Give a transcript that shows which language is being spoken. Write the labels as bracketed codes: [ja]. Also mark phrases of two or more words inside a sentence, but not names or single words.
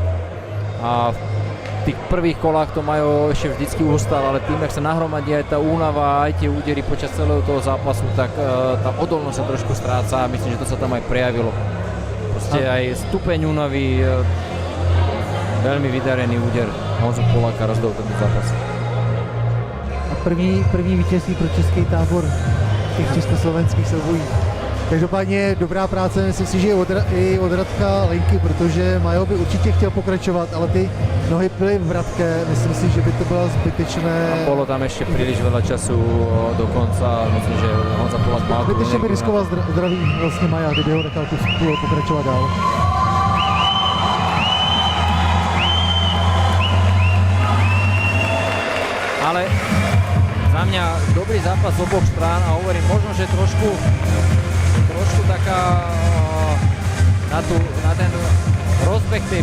[sk] A v tých prvých kolách to Majo ešte vždycky ustal, ale tým, jak sa nahromadí aj tá únava, aj tie údery počas celého toho zápasu, tak tá odolnosť sa trošku stráca a myslím, že to sa tam aj prejavilo. Proste aj stupeň únavy, veľmi vydarený úder Honzu Poláka rozdol ten zápas. [cs] A první vítězství pro český tábor těch československých soubojích. Každopádně dobrá práce, myslím si, že i od Radka Lenky, protože Majo by určitě chtěl pokračovat, ale ty nohy byly vratké, myslím si, že by to bylo zbytečné. [sk] Bolo tam ešte príliš veľa času do konca, myslím, že Honza Polák mal tu [cs] Zbytečně by [sk] energiu. [cs] riskoval zdraví vlastně Maja, kdyby ho nechal tu pokračovat dál. [sk] Ale za mňa dobrý zápas z oboch strán a hovorím, možno, že trošku taká na ten rozbeh tej